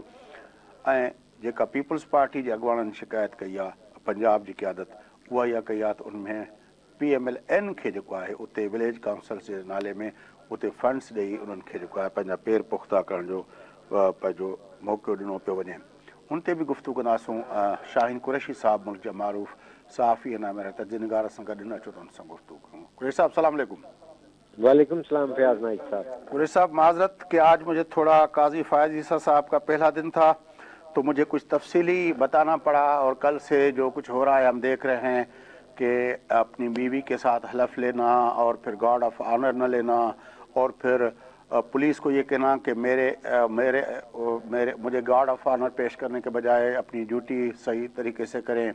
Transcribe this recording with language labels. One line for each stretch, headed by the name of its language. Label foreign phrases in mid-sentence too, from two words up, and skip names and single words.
Sindhi: ऐं जेका पीपल्स पार्टी जे अॻुवाननि शिकायत कई आहे पंजाब जी क़यादत, उहा इहा कई आहे त उनमें PMLN खे जेको आहे उते
English: village councils
Sindhi: जे नाले में उते फंड्स ॾेई उन्हनि खे जेको आहे पंहिंजा पेर पुख़्ता करण जो पंहिंजो मौक़ो ॾिनो पियो वञे। हुन ते बि गुफ़्तगू कंदासूं। शाहीन कुरैशी साहब मुल्क जा मारूफ़ सहाफ़ी आहिनि, मेरा तजनिगार सां गॾु न अचो त उन सां गुफ़्तगू करूं। कुरैशी साहब सलाम अलैकुम।
Urdu: وعلیکم سلام فیاض نائیک صاحب. قریشی صاحب معذرت کہ آج مجھے تھوڑا قاضی فائز عیسیٰ صاحب کا پہلا دن تھا تو مجھے کچھ تفصیلی بتانا پڑا، اور کل سے جو کچھ ہو رہا ہے ہم دیکھ رہے ہیں کہ اپنی بیوی کے ساتھ حلف لینا اور پھر
English: guard of honour
Urdu: نہ لینا، اور پھر پولیس کو یہ کہنا کہ مجھے
English: guard of honour
Urdu: پیش کرنے کے بجائے اپنی ڈیوٹی صحیح طریقے سے کریں.